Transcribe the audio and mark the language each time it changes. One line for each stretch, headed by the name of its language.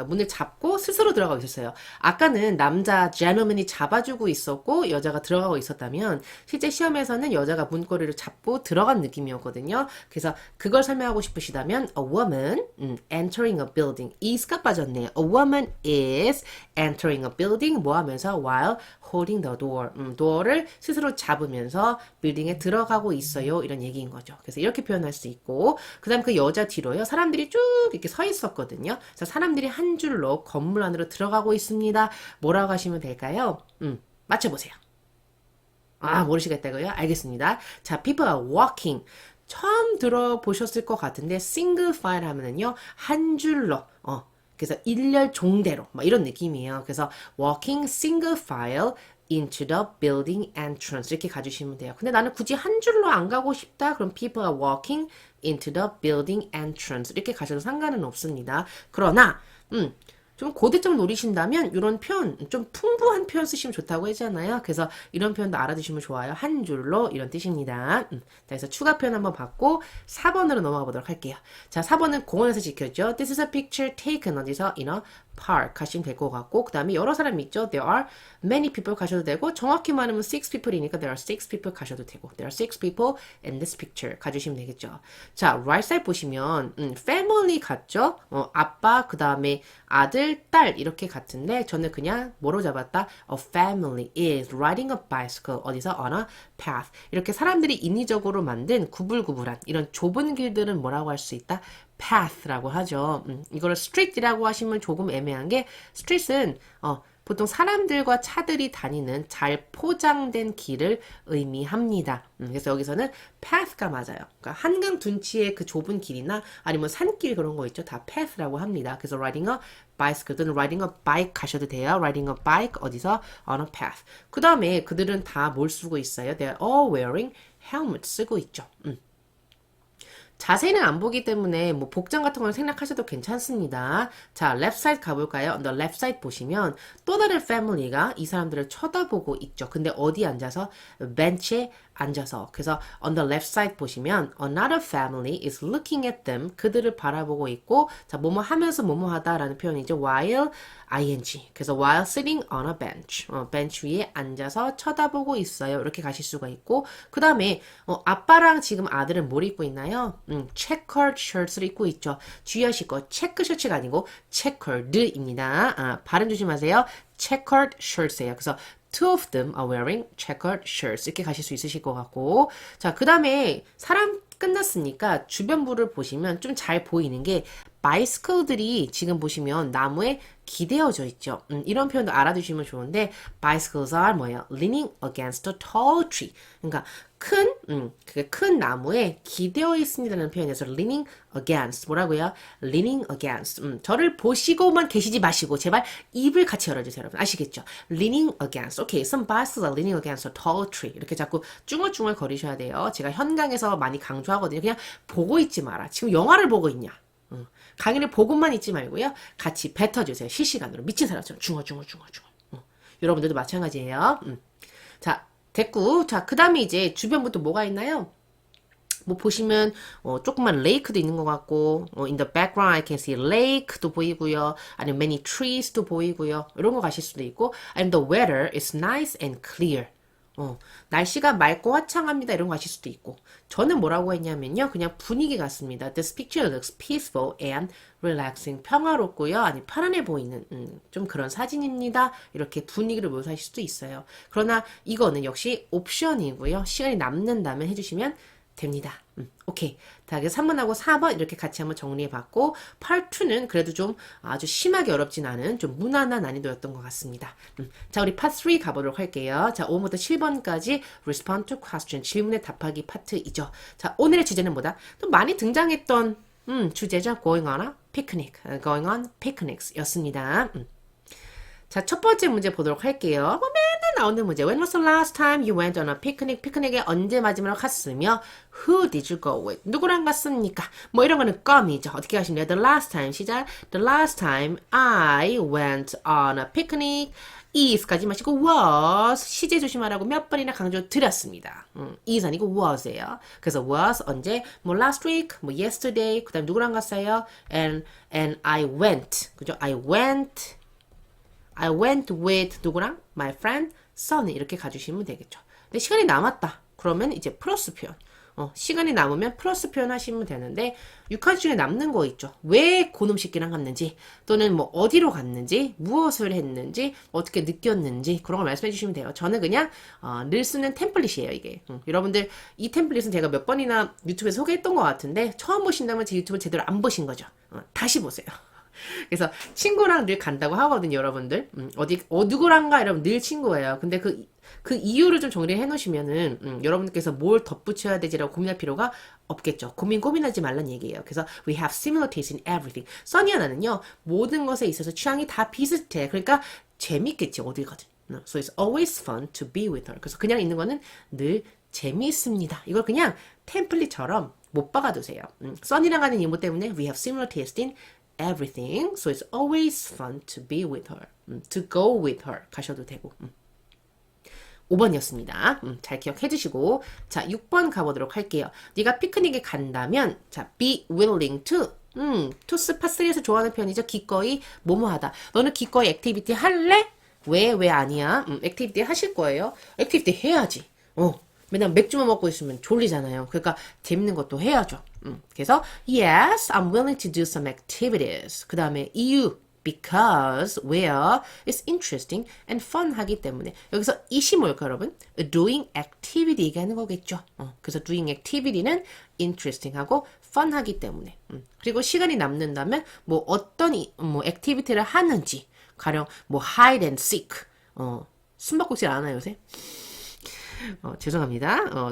Korean: 문을 잡고 스스로 들어가고 있었어요. 아까는 남자 gentleman이 잡아주고 있었고 여자가 들어가고 있었다면 실제 시험에서는 여자가 문고리를 잡고 들어가는 이런 느낌이었거든요. 그래서 그걸 설명하고 싶으시다면
English: a woman entering a building is가
Korean: 빠졌네요.
English: A woman is entering a building
Korean: 뭐 하면서
English: while holding the door door를
Korean: 스스로 잡으면서 빌딩에 들어가고 있어요. 이런 얘기인 거죠. 그래서 이렇게 표현할 수 있고 그 다음 그 여자 뒤로요. 사람들이 쭉 이렇게 서 있었거든요. 그래서 사람들이 한 줄로 건물 안으로 들어가고 있습니다. 뭐라고 하시면 될까요? 맞춰보세요. 아, 모르시겠다고요? 알겠습니다.
English: 자, people are walking.
Korean: 처음 들어보셨을 것 같은데 single file 하면은요. 한 줄로 그래서 일렬 종대로 막 이런 느낌이에요.
English: 그래서 walking single file into the building entrance
Korean: 이렇게 가주시면 돼요. 근데 나는 굳이 한 줄로 안 가고 싶다.
English: 그럼 people are walking into the building entrance
Korean: 이렇게 가셔도 상관은 없습니다. 그러나 좀 고대점을 노리신다면 이런 표현 좀 풍부한 표현 쓰시면 좋다고 하잖아요. 그래서 이런 표현도 알아두시면 좋아요. 한 줄로 이런 뜻입니다. 자, 그래서 추가 표현 한번 받고 4번으로 넘어가 보도록 할게요. 자, 4번은 공원에서 지켰죠.
English: This is a picture taken
Korean: 어디서
English: in a park
Korean: 가시면 될 것 같고 그 다음에 여러 사람이 있죠.
English: There are many people
Korean: 가셔도 되고 정확히 말하면
English: 6 people이니까 there are 6 people 가셔도 되고 there are 6 people in this picture
Korean: 가주시면 되겠죠. 자, right side 보시면 family 같죠? 아빠 그 다음에 아들, 딸 이렇게 같은데 저는 그냥 뭐로 잡았다?
English: A family is riding a bicycle 어디서?
Korean: on a path 이렇게 사람들이 인위적으로 만든 구불구불한 이런 좁은 길들은 뭐라고 할 수 있다? path라고 하죠. 이거를 street이라고 하시면 조금 애매한 게 street은 보통 사람들과 차들이 다니는 잘 포장된 길을 의미합니다. 그래서 여기서는 path가 맞아요. 그러니까 한강 둔치의 그 좁은 길이나 아니면 산길 그런 거 있죠. 다 path라고 합니다.
English: 그래서 riding a bicycle 또는 riding a bike
Korean: 가셔도 돼요.
English: riding a bike 어디서? on a path.
Korean: 그 다음에 그들은 다 뭘 쓰고 있어요?
English: They're all wearing helmet
Korean: 쓰고 있죠. 자세히는 안 보기 때문에 뭐 복장 같은 걸 생략하셔도 괜찮습니다. 자, left side 가볼까요?
English: On the left side
Korean: 보시면 또 다른 family가 이 사람들을 쳐다보고 있죠. 근데 어디 앉아서? 벤치에 앉아서.
English: 그래서 on the left side 보시면 another family is looking at them.
Korean: 그들을 바라보고 있고 자, 뭐뭐 하면서 뭐뭐 하다라는 표현이죠.
English: while ing. 그래서 while sitting on a bench.
Korean: 벤치 위에 앉아서 쳐다보고 있어요. 이렇게 가실 수가 있고 그 다음에 아빠랑 지금 아들은 뭘 입고 있나요? checkered shirts를 입고 있죠. 주의하실 거 체크 셔츠가 아니고 checkered입니다. 발음 조심하세요. checkered shirts예요. 그래서
English: two of them are wearing checkered shirts
Korean: 이렇게 가실 수 있으실 것 같고 자, 그 다음에 사람 끝났으니까 주변부를 보시면 좀 잘 보이는 게 바이스클들이 지금 보시면 나무에 기대어져 있죠. 이런 표현도 알아두시면 좋은데
English: bicycles are
Korean: 뭐예요?
English: leaning against a tall tree.
Korean: 그러니까 큰 나무에 기대어 있습니다라는 표현에서 leaning against 뭐라고요?
English: leaning against.
Korean: 저를 보시고만 계시지 마시고 제발 입을 같이 열어주세요, 여러분.
English: 아시겠죠? leaning against. Okay, some bicycles are leaning against a tall tree.
Korean: 이렇게 자꾸 쭝얼쭝얼 거리셔야 돼요. 제가 현강에서 많이 강조하거든요. 그냥 보고 있지 마라. 지금 영화를 보고 있냐? 강의를 보고만 있지 말고요. 같이 뱉어주세요. 실시간으로. 미친 사람처럼 중얼중얼. 여러분들도 마찬가지예요. 자, 됐고. 자, 그 다음에 이제 주변부터 뭐가 있나요? 뭐 보시면 조그만 레이크도 있는 것 같고
English: in the background I can see lake
Korean: 도 보이고요. 아니면 many trees도 보이고요. 이런 거 가실 수도 있고
English: and the weather is nice and clear.
Korean: 날씨가 맑고 화창합니다. 이런 거 하실 수도 있고 저는 뭐라고 했냐면요. 그냥 분위기 같습니다.
English: This picture looks peaceful and relaxing.
Korean: 평화롭고요. 아니 편안해 보이는 좀 그런 사진입니다. 이렇게 분위기를 묘사하실 수도 있어요. 그러나 이거는 역시 옵션이고요. 시간이 남는다면 해주시면 됩니다. 오케이. 자, 그래서 3번하고 4번 이렇게 같이 한번 정리해봤고 Part 2는 그래도 좀 아주 심하게 어렵진 않은 좀 무난한 난이도였던 것 같습니다. 자, 우리 Part 3 가보도록 할게요. 자, 5번부터 7번까지
English: Respond to Question,
Korean: 질문에 답하기 파트이죠. 자, 오늘의 주제는 뭐다? 또 많이 등장했던 주제죠.
English: Going on a picnic, going on picnics 였습니다.
Korean: 자, 첫 번째 문제 보도록 할게요. 뭐 맨날 나오는 문제.
English: When was the last time you went on a picnic?
Korean: 피크닉에 언제 마지막으로 갔으며
English: Who did you go with?
Korean: 누구랑 갔습니까? 뭐 이런 거는 껌이죠. 어떻게 하시면 돼요?
English: The last time
Korean: 시작.
English: The last time I went on a picnic is
Korean: 까지 마시고 was 시제 조심하라고 몇 번이나 강조 드렸습니다. is 아니고 was예요. 그래서 was 언제? 뭐
English: last week,
Korean: 뭐 yesterday, 그 다음 누구랑 갔어요?
English: And I went. 그죠? I went with 누구랑? My friend, Sunny
Korean: 이렇게 가주시면 되겠죠. 근데 시간이 남았다. 그러면 이제 플러스 표현. 시간이 남으면 플러스 표현하시면 되는데 6가지 중에 남는 거 있죠. 왜 고놈식기랑 갔는지 또는 뭐 어디로 갔는지 무엇을 했는지 어떻게 느꼈는지 그런 걸 말씀해 주시면 돼요. 저는 그냥 늘 쓰는 템플릿이에요 이게. 여러분들 이 템플릿은 제가 몇 번이나 유튜브에 소개했던 것 같은데 처음 보신다면 제 유튜브 제대로 안 보신 거죠. 다시 보세요. 그래서 친구랑 늘 간다고 하거든요, 여러분들. 누구랑가 여러분 늘 친구예요. 근데 그 이유를 좀 정리해 놓으시면은, 여러분들께서 뭘 덧붙여야 되지라고 고민할 필요가 없겠죠. 고민하지 말란 얘기예요.
English: 그래서 we have similar taste in everything.
Korean: 써니아나는요, 모든 것에 있어서 취향이 다 비슷해. 그러니까 재밌겠지, 어딜 가든.
English: So it's always fun to be with her.
Korean: 그래서 그냥 있는 거는 늘 재미있습니다. 이걸 그냥 템플릿처럼 못 박아두세요. 써니랑 가는 이모 때문에
English: we have similar taste in everything. So it's always fun to be with her. To go with her.
Korean: 가셔도 되고. 5번이었습니다. 잘 기억해 주시고. 자, 6번 가보도록 할게요. 네가 피크닉에 간다면, 자, be willing to. to 파3에서 좋아하는 표현이죠. 기꺼이 뭐뭐 하다. 너는 기꺼이 액티비티 할래? 왜 아니야? 액티비티 하실 거예요. 액티비티 해야지. 맨날 맥주만 먹고 있으면 졸리잖아요. 그러니까 재밌는 것도 해야죠.
English: 그래서 yes, I'm willing to do some activities.
Korean: 그 다음에 이유
English: because where it's interesting and fun
Korean: 하기 때문에 여기서 it이 뭘까 여러분?
English: doing activity
Korean: 얘기하는 거겠죠. 그래서 doing activity는 interesting하고 fun하기 때문에 그리고 시간이 남는다면 뭐 어떤 뭐 액티비티를 하는지 가령 뭐
English: hide and seek
Korean: 숨바꼭질 안 하나요 요새? 죄송합니다.